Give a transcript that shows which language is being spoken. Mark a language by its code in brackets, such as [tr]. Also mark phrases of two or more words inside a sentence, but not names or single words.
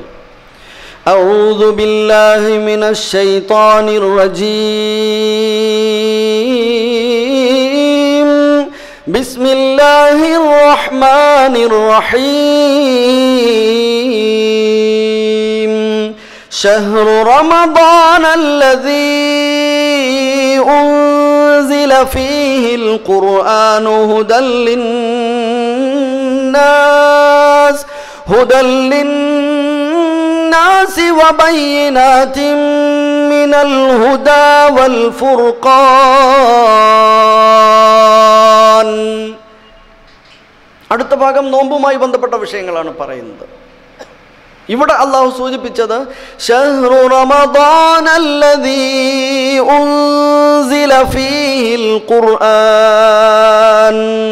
[ar] أعوذ بالله من الشيطان الرجيم. بسم الله الرحمن الرحيم. شهر رمضان الذي أنزل فيه القرآن هدى للناس وبينات من الهدى والفرقان. [ml] അടുത്ത ഭാഗം നോമ്പുമായി ബന്ധപ്പെട്ട വിഷയങ്ങളാണ് പറയുന്നത്. ഇവിടെ അള്ളാഹു സൂചിപ്പിച്ചത് [ar] شهر رمضان الذي أنزل فيه القرآن.